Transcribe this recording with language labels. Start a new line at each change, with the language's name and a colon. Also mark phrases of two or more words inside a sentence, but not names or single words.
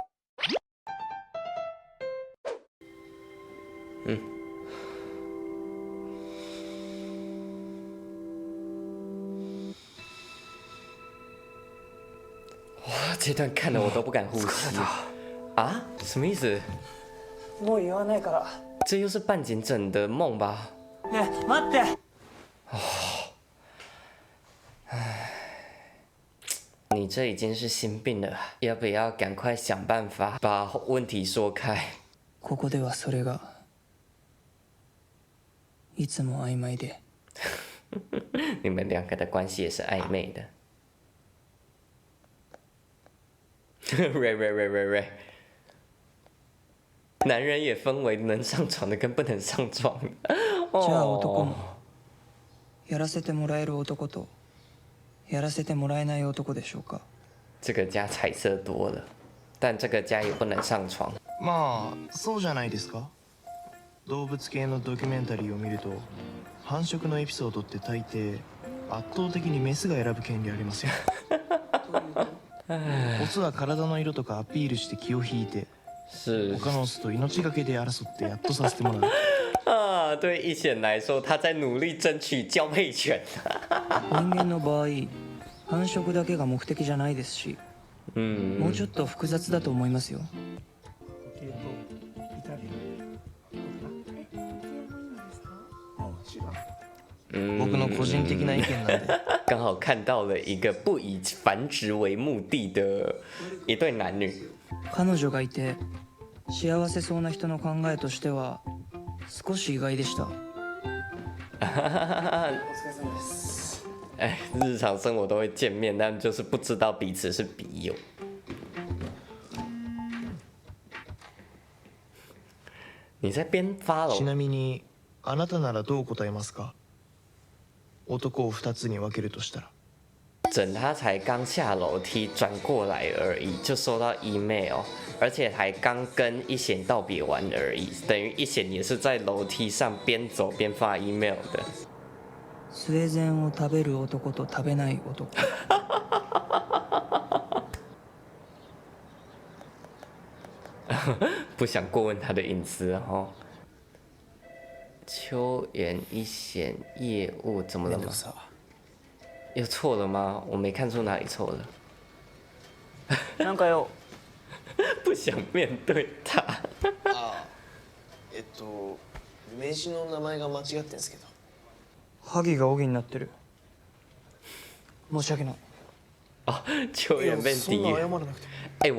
Chinese: 哇，这段看了我都不敢呼吸啊！什么意思？
Japanese: もう言わないから。
Chinese: 这又是半井整的梦吧？
Japanese: ねえ、待って。
Chinese: 你这已经是心病了，要不要赶快想办法把问题说开？
Japanese: ここではそれがいつも曖昧で。
Chinese: 你们2个的关系也是暧昧的。瑞，男人也分为能上床的跟不能上床的。
Japanese: じゃあ男もやらせてもらえる男とやらせてもらえない男でしょうか。
Chinese: 这个家彩色多了，但这个家也不能上床。
Japanese: まあそうじゃないですか。動物系のドキュメンタリーを見ると繁殖のエピソードって大抵圧倒的にメスが選ぶ権利ありますよ。オスは体の色とかアピールして気を引いて他のオスと命がけで争ってやっとさせてもらう。
Chinese: 啊，对一贤来说，他在努力争取交配权。
Japanese: 人間の場合繁殖だけが目的じゃないですし、もうちょっと複雑だと思いますよ。僕の個人的な意見なんで。
Chinese: 刚好看到了一个不以繁殖为目的的一对男女。
Japanese: 彼女がいて幸せそうな人の考えとしては少し意外でした。
Chinese: 日常生活都会见面，但就是不知道彼此是笔友。你在边发了？
Japanese: ちなみにあなたならどう答えますか？男を2つに分けるとしたら。
Chinese: 整他才刚下楼梯转过来而已，就收到 email， 而且还刚跟一贤道别完而已，等于一贤也是在楼梯上边走边发 email 的。
Japanese: スウェーデンを食べる男と食べない男。
Chinese: 不想过问他的隐私哦。秋元一贤业务怎么了吗？又错了吗？我没看出哪里错了。
Japanese: なんかよ。
Chinese: 不想面对他。
Japanese: あ、名刺の名前が間違ってんすけど。萩が荻になってる。申し訳ない。
Chinese: 哦，秋元变
Japanese: そんな
Chinese: 低
Japanese: 謝らなくて。